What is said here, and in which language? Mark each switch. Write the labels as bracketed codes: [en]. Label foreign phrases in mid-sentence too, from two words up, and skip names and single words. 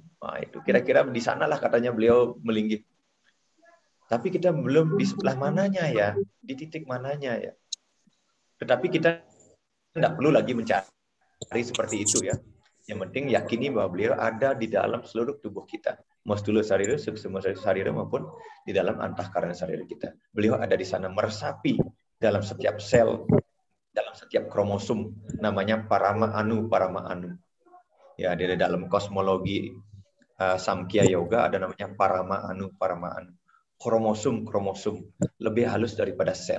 [id] Nah, itu kira-kira di sanalah katanya beliau melinggih. Tapi kita belum di sebelah mananya ya, di titik mananya ya. Tetapi kita tidak perlu lagi mencari seperti itu ya. Yang penting yakini bahwa beliau ada di dalam seluruh tubuh kita. [sa] Mastula sarira, suksma sarira [id] maupun di dalam [sa] antahkarana sarira [id] kita. Beliau ada di sana meresapi dalam setiap sel, dalam setiap kromosom. Namanya Parama Anu. Ya, di dalam kosmologi Samkhya Yoga ada namanya Parama Anu. Kromosom lebih halus daripada sel.